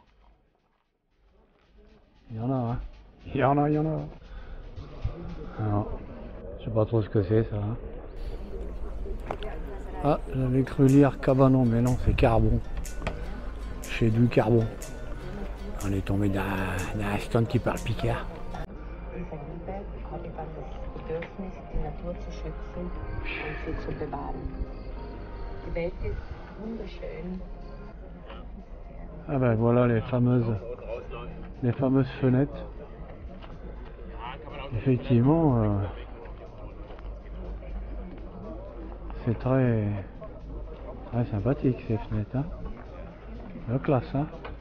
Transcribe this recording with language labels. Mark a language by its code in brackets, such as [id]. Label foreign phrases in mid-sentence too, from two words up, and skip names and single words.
[fr] Il y en a, hein. Il y en a. Alors, je sais pas trop ce que c'est, ça. Hein. Ah, j'avais cru lire cabanon, mais non, c'est carbon. Chez du carbon. On est tombé d'un stand qui parle picard. [de] Diese Liebe hat eben das Bedürfnis, die Natur zu schützen und sie zu bewahren. Die Welt ist wunderschön. [fr] Ah ben voilà les fameuses fenêtres. Effectivement, c'est très sympathique ces fenêtres. Hein. La classe, hein.